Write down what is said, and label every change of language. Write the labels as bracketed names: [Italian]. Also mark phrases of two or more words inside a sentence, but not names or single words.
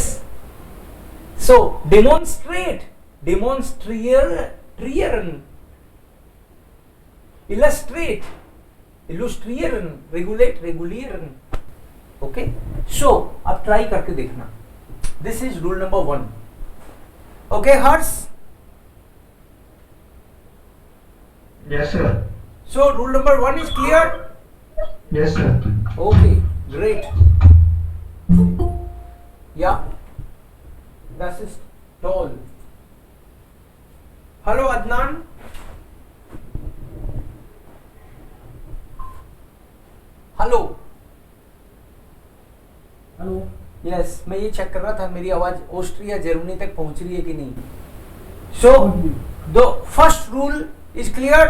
[English] So demonstrate demonstrieren, illustrate illustrieren, regulate regulieren. okay, so [Hindi] अब ट्राई करके देखना. [English] This is rule number 1. Okay हर्ष? Yes, sir. So rule number 1 is clear? Yes, sir. Okay, great. Yeah, [German] das ist toll. [English] हेलो अदनान, हेलो। हेलो। [Hindi] यस, मैं ये चेक कर रहा था मेरी आवाज ऑस्ट्रिया जर्मनी तक पहुंच रही है कि नहीं। [English] So the first rule is clear.